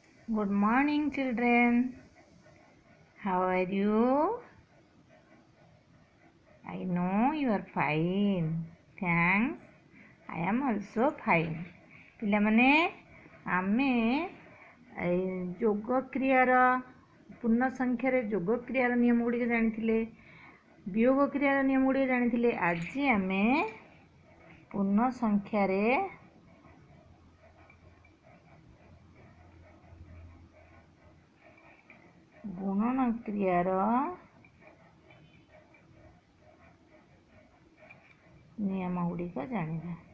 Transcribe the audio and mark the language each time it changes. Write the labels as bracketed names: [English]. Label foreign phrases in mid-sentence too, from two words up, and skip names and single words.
[English] Good morning, children. How are you? I know you are fine. Thanks. I am also fine. [Odia] ପିଲାମାନେ ଆମେ ଯୋଗ କ୍ରିୟାର ପୂର୍ଣ୍ଣ ସଂଖ୍ୟାରେ ଯୋଗ କ୍ରିୟାର ନିୟମ ଗୁଡ଼ିକ ଜାଣିଥିଲେ, ବିୟୋଗ କ୍ରିୟାର ନିୟମ ଗୁଡ଼ିକ ଜାଣିଥିଲେ। ଆଜି ଆମେ ପୂର୍ଣ୍ଣ ସଂଖ୍ୟାରେ ଗୁଣନ କ୍ରିୟାର ନିୟମ ଗୁଡ଼ିକ ଜାଣିବା।